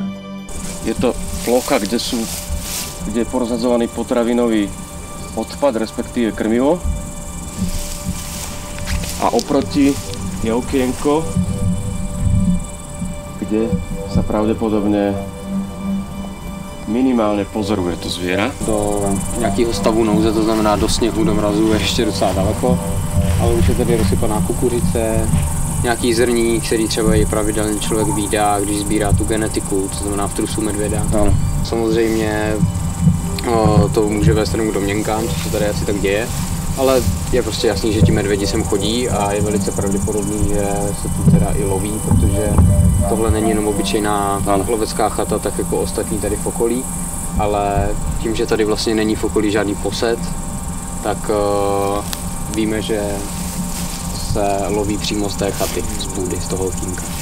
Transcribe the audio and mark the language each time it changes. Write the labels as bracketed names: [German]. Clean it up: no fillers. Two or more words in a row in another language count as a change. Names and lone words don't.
[Slovak] Je to plocha, kde je porozhadzovaný potravinový odpad, respektíve krmivo. A oproti je okienko, kde sa pravdepodobne minimálně pozoruje to zvěra. [Czech] Do nějakého stavu nouze, to znamená do sněhu, do mrazu, je ještě docela daleko, ale už je tady rozsypaná kukuřice, nějaký zrní, který třeba i pravidelně člověk vídá, když sbírá tu genetiku, to znamená v trusu medvěda. Ano. Samozřejmě to může vést jenom k domněnkám, co se tady asi tak děje, ale je prostě jasný, že ti medvědi sem chodí a je velice pravděpodobný, že se tu teda i loví, protože tohle není jenom obyčejná lovecká chata, tak jako ostatní tady v okolí, ale tím, že tady vlastně není v okolí žádný posed, tak víme, že se loví přímo z té chaty, z půdy, z toho okýnka.